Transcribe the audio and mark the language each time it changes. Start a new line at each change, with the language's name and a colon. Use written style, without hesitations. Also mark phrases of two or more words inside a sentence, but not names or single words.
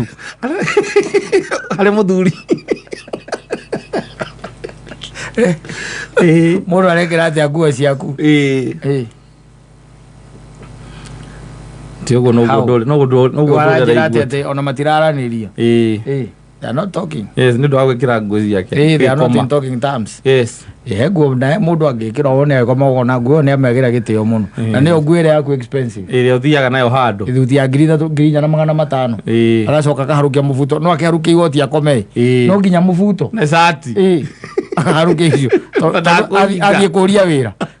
Kikuyu: harĩ mũthuri mũndũ arekĩra atĩa nguo ciaku ti ũguo noguo waranjĩra atĩ ona matiraranĩria
English: they are not talking. Yes,
Kikuyu: nĩ ndwa gwĩkĩra nguo ciake.
English: They are not in talking terms. Yes.
Kikuyu: Nguo na mũndũ angĩkĩra wone agĩkoma na nguo nĩ amegĩra gĩtĩo mũno. Na nĩyo nguo ĩrĩa yaku expensive. Ĩrĩa ũthiaga nayo handũ. Ithuti ya 3,400. Agacoka akaharũkia mũbuto. No akĩharũkia igoti akome. No nginya mũbuto. Na shati. Harukia icio. Athiĩ kũria wĩra.